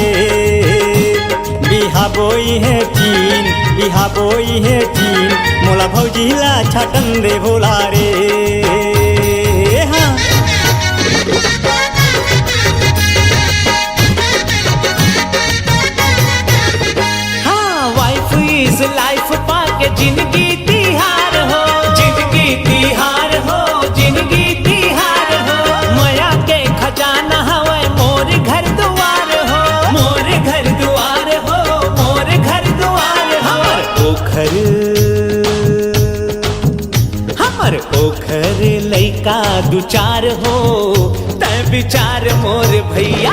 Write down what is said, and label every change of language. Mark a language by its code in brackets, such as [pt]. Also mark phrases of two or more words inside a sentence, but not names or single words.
[hne] बिहा बोई है टीन, बिहा बोई है टीन, मोला भौजी ला छाटन दे भोला रे। हाँ। हाँ, [en] Wife is life [hne] पाके जिंदगी तिहार हो, जिंदगी तिहार हो, जिंदगी तिहार हो। माया के खजाना हवे मोर घर दुआर हो, मोर घर दुआर हो, मोर घर दुआर हो। हमर ओखर लइका दू चार हो, तै विचार मोर भैया।